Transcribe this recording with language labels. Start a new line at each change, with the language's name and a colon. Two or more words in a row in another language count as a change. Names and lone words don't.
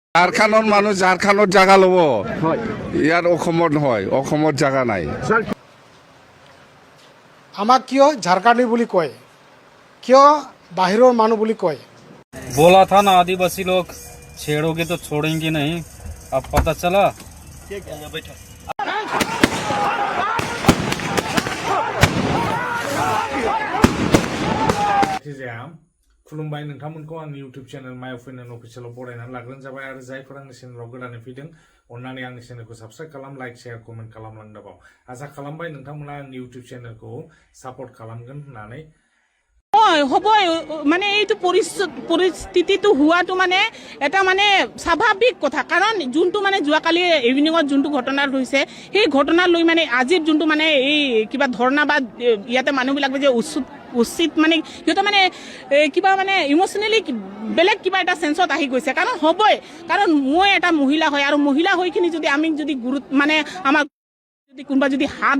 Assamese: ঝাৰখণ্ডৰ মানুহ ঝাৰখণ্ডত জাগা ল'ব ইয়াৰ অসমত নহয় অসমত জাগা নাই আমাক কিয় ঝাৰখণ্ডী বুলি কয় কিয় বাহিৰৰ মানুহ বুলি কয়
Hindi: बोला था ना आदिवासी लोग छेड़ोगे तो छोड़ेंगे नहीं अब पता चला
Bodo: खुलुमबाय नोंथांमोनखौ आंनि
English: YouTube channel
Bodo: माय अपिनियन अफिसियेलाव बरायनानै लाग्रोनाय जाबाय आरो जायफोर आंनि चेनेलाव गोदानै फैदों अन्नानै आंनि चेनेलखौ साबस्क्राइब खालाम
English: like share comment
Bodo: खालामलांनो दाबाव आसा खालामबाय नोंथांमोना आंनि इउटिউब चेनेलखौ सापर्ट खालामगोन होननानै
Assamese: হ'বই মানে এইটো পৰিস্থিতিটো হোৱাটো মানে এটা মানে স্বাভাৱিক কথা কাৰণ যোনটো মানে যোৱাকালি ইভিনিঙত যোনটো ঘটনা হৈছে সেই ঘটনা লৈ মানে আজিৰ যোনটো মানে এই কিবা ধৰ্ণা বা ইয়াতে মানুহবিলাক যে উচিত মানে সিহঁতে মানে কিবা মানে ইম'চনেলি বেলেগ কিবা এটা চেন্সত আহি গৈছে কাৰণ হ'বই কাৰণ মই এটা মহিলা হয় আৰু মহিলা হৈখিনি যদি আমি যদি মানে আমাৰ যদি কোনোবা যদি হাত